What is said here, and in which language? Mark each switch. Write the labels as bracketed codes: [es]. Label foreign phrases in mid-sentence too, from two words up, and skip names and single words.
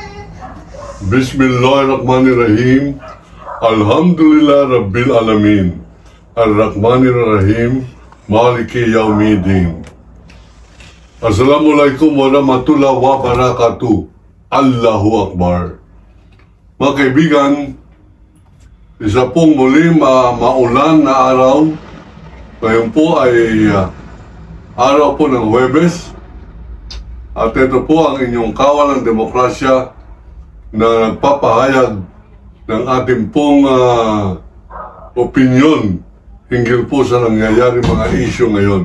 [ar] بسم الله الرحمن الرحيم. الحمد لله رب العالمين. الرحمن الرحيم. مالك يوم الدين. السلام عليكم ورحمة الله وبركاته. الله أكبر. [tl] Mga kaibigan, isa pong muli maulan na araw. Ngayon po ay araw po ng Huwebes. At ito po ang inyong kawal ng demokrasya na nagpapahayag ng ating pong opinyon hinggil po sa nangyayari mga isyu ngayon.